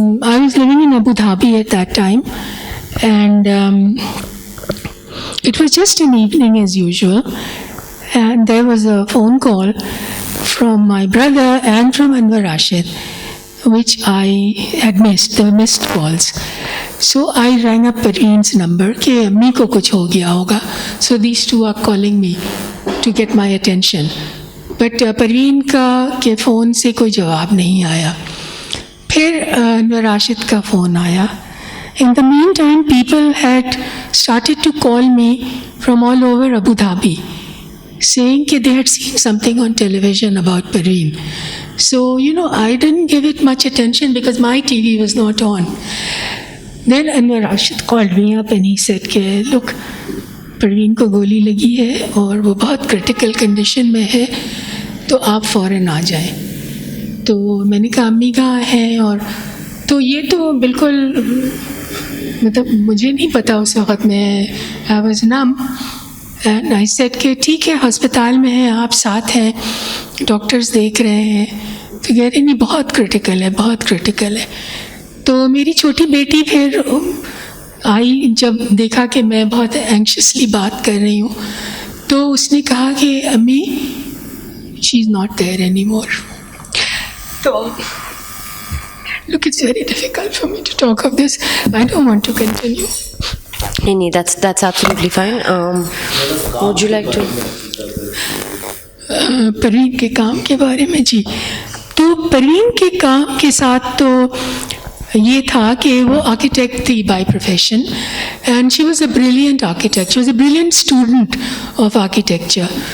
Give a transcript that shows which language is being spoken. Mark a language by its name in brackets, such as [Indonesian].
[English] I was living in Abu Dhabi at that time, and it was just an evening as usual, and there was a phone call from my brother and from Anwar Rashid, which I had missed. There were missed calls. So I rang up Parveen's number [Urdu] کہ امی کو کچھ ہو گیا ہوگا. [English] So these two are calling me to get my attention. But [Urdu] Parveen کا کے phone سے کوئی جواب نہیں آیا. پھر انور راشد کا فون آیا. [English] In the meantime, people had started to call me from all over Abu Dhabi, saying that they had seen something on television about Parveen. So, I didn't give it much attention because my TV was not on. Then Anwar Rashid called me up and he said, look, [Urdu] Parveen کو گولی لگی ہے اور وہ بہت critical condition میں ہے تو آپ فوراً آ جائیں. تو میں نے کہا امی کہاں ہیں؟ اور تو یہ تو بالکل مطلب مجھے نہیں پتا اس وقت میں [English] I was numb. And I said [Urdu] کہ ٹھیک ہے ہسپتال میں ہیں آپ ساتھ ہیں ڈاکٹرز دیکھ رہے ہیں. تو کہہ رہے نہیں بہت کرٹیکل ہے بہت کرٹیکل ہے. تو میری چھوٹی بیٹی پھر آئی جب دیکھا کہ میں بہت اینکشسلی بات کر رہی ہوں تو اس نے کہا کہ امی [English] She is not there anymore. [Urdu] تو [English] look, it's very difficult for me to talk of this. I don't want to continue. [Urdu] نہیں, [English] that's absolutely fine. Would you like to? [Urdu] Parveen کے کام کے بارے میں جی. تو پروین کے کام کے ساتھ تو یہ تھا کہ وہ آرکیٹیکٹ تھی [English] By profession and she was a brilliant architect. She was a brilliant student of architecture.